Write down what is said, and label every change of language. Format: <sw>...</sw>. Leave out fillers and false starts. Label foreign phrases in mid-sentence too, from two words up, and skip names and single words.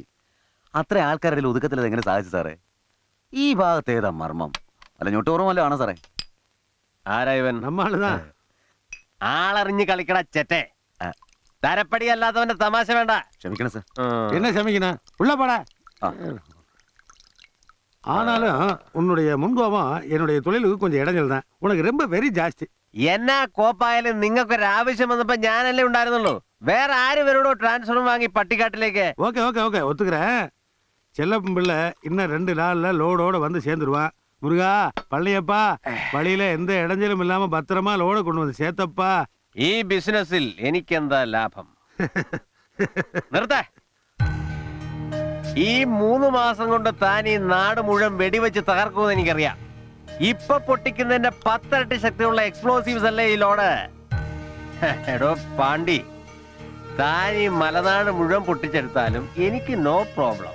<ml>അത്ര ആൾക്കാരുടെ ഒതുക്കത്തിൽ എങ്ങനെ സാധിച്ചു സാറേ? ഈ ഭാഗത്ത് ഏതാ മർമ്മം? അല്ല ഞൊട്ടോറുമല്ലോ ആണോ സാറേ? ആരായവൻ? നമ്മളാ ആളറിഞ്ഞ് കളിക്കട ചെറ്റേ. തരപ്പടി അല്ലാത്തവന്റെ തമാശ വേണ്ട. ക്ഷമിക്കണം സാർ.</ml> <ta>என்ன சமைக்கணா உள்ள போட. ஆனாலும் உன்னுடைய முன்கோபம் என்னுடைய தொழிலுக்கு கொஞ்சம் இடைஞ்சல் தான். உனக்கு ரொம்ப வெரி ஜாஸ்தி.</ta> <ml>എന്നാ കോപ്പായാലും നിങ്ങൾക്കൊരു ആവശ്യം വന്നപ്പോ ഞാനല്ലേ ഉണ്ടായിരുന്നുള്ളൂ. വേറെ ആര് വരോടോ ട്രാൻസ്ഫർ വാങ്ങി പട്ടിക്കാട്ടിലേക്ക്?</ml> <ta>ஓகே ஓகே ஓகே ஒத்துக்கிறேன். செல்லப்பன் பிள்ளை இன்னும் 2 நாள்ல லோடோட வந்து சேர்ந்துருவான். முருகா, பள்ளியப்பா, வழியில எந்த இடைஞ்சலும் இல்லாம பத்திரமா லோட கொண்டு வந்து சேர்த்தப்பா.</ta> <ml>ഈ ബിസിനസ്സിൽ എനിക്കെന്താ ലാഭം? നിർത്തേ. ഈ 3 മാസം കൊണ്ട് താൻ ഈ നാട് മുഴുവൻ വെടിവെച്ച് തകർക്കുമെന്ന് എനിക്കറിയാം. ഇപ്പൊ പൊട്ടിക്കുന്നതിന്റെ 10 ഇരട്ടി ശക്തിയുള്ള എക്സ്പ്ലോസീവ്സ് അല്ലേ ഈ ലോഡ്? എടോ പാണ്ടി, താൻ ഈ മലനാട് മുഴുവൻ പൊട്ടിച്ചെടുത്താലും എനിക്ക്</ml> <en>no problem.</en>